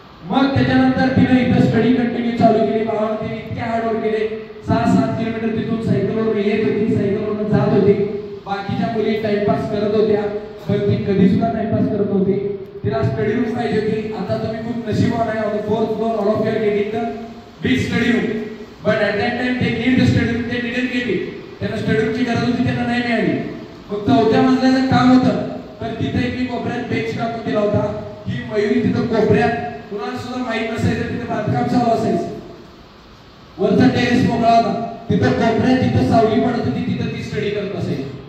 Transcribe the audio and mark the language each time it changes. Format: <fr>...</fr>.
<mr>मग त्याच्यानंतर तिने इथं स्टडी कंटिन्यू चालू केली. भावाने तिने इतके हार्डवर्क केले. 6-7 किलोमीटर तिथून सायकलवर येत होती, सायकलवरून जात होती. बाकीच्या मुली टाइमपास करत होत्या, पण ती कधी सुद्धा टाइमपास करत नव्हती. तिला स्टडी रूम पाहिजे होती. आता तुम्ही खूप नशीबवान आहे.</mr> <en>On the 4th floor all of you are getting the big study room, but at that time they need the study room, they didn't get it.</en> <mr>त्यांना स्टडी रूमची गरज होती, त्यांना नाही मिळाली. मग 4थ्या मजल्याचं काम होतं तर तिथे मी कोपऱ्यात बेंच टाकून दिला होता. ही मयुरी तिथं कोपऱ्यात, कुणाला सुद्धा माहित नसायचं तिथे बांधकाम चालू असायचं. वरचा टेरेस मोकळा होता, तिथं कोपऱ्यात जिथं सावली पडत होती तिथं ती स्टडी करत असायची.</mr>